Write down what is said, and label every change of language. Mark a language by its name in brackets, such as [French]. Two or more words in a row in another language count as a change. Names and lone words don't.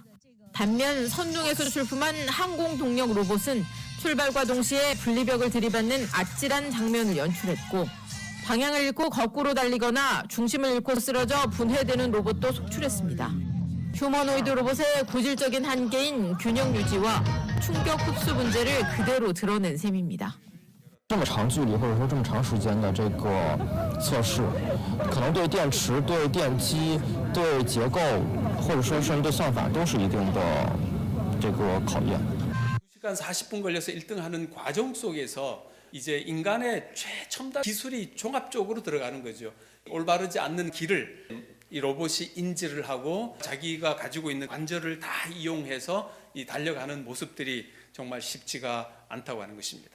[Korean] 반면 선릉에서 출품한 항공동력 로봇은 출발과 동시에 분리벽을 들이받는 아찔한 장면을 연출했고, 방향을 잃고 거꾸로 달리거나 중심을 잃고 쓰러져 분해되는 로봇도 속출했습니다. 휴머노이드 로봇의 구질적인 한계인 균형 유지와 충격 흡수 문제를 그대로 드러낸 셈입니다. [Chinese] 这么长距离或者说这么长时间的这个测试，可能对电池、对电机、对结构，或者说甚至对算法都是一定的这个考验。 [Korean] 2시간 40분 걸려서 1등하는 과정 속에서 이제 인간의 최첨단 기술이 종합적으로 들어가는 거죠. 올바르지 않는 길을 이 로봇이 인지를 하고 자기가 가지고 있는 관절을 다 이용해서 이 달려가는 모습들이 정말 쉽지가 않다고 하는 것입니다.